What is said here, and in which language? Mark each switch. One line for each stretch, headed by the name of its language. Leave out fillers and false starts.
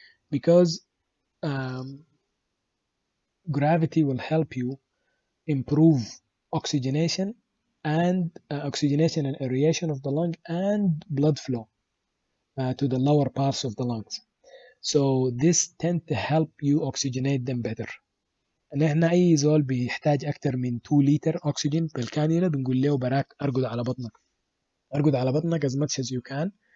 English: Because gravity will help you improve oxygenation and aeration of the lung and blood flow to the lower parts of the lungs. So this tend to help you oxygenate them better.
Arabic: نحن أي زول بيحتاج أكتر من 2 لتر أكسجين بالكانيولا بنقول له براك أرقد على بطنك. أرقد على بطنك
English: as much as you can.